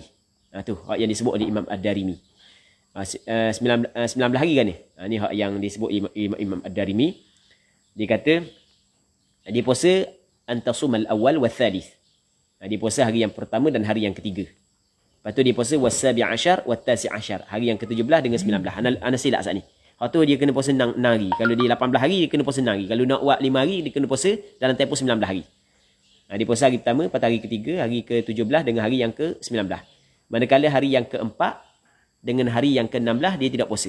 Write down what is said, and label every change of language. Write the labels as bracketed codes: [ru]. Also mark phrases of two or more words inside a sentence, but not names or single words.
[ms] Tu hak yang disebut oleh Imam Ad-Darimi. 19 hari kan ni? Ni hak yang disebut Imam Ad-Darimi. Dia kata dia puasa [ar] أن تصوم الأول والثالث. [ms] Dia puasa hari yang pertama dan hari yang ketiga. Lepas tu dia puasa [ar] والسابع عشر والتاسع عشر. [ms] Hari yang ke-17 dengan 19. Ana silap saat ni. Lepas tu dia kena puasa 6 hari. Kalau dia 18 hari, dia kena puasa 6 hari. Kalau nak buat 5 hari, dia kena puasa dalam tempoh 19 hari. Dia puasa hari pertama, lepas hari ketiga, hari ke-17 dengan hari yang ke-19. Manakala hari yang ke-4 dengan hari yang ke-16, dia tidak puasa.